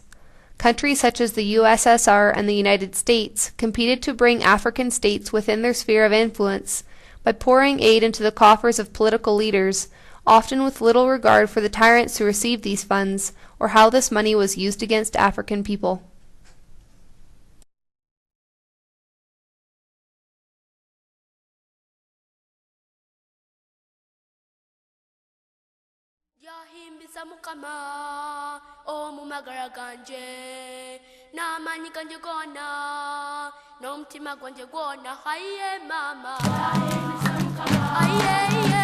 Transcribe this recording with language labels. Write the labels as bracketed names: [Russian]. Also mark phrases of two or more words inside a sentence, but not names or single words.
[English] Countries such as the USSR and the United States competed to bring African states within their sphere of influence by pouring aid into the coffers of political leaders, often with little regard for the tyrants who received these funds or how this money was used against African people. [Nyankole] Yahimbisa mukama omumagara ganje n'amaanyi ganje gonna n'omutima gwanje gwonna haye mama aye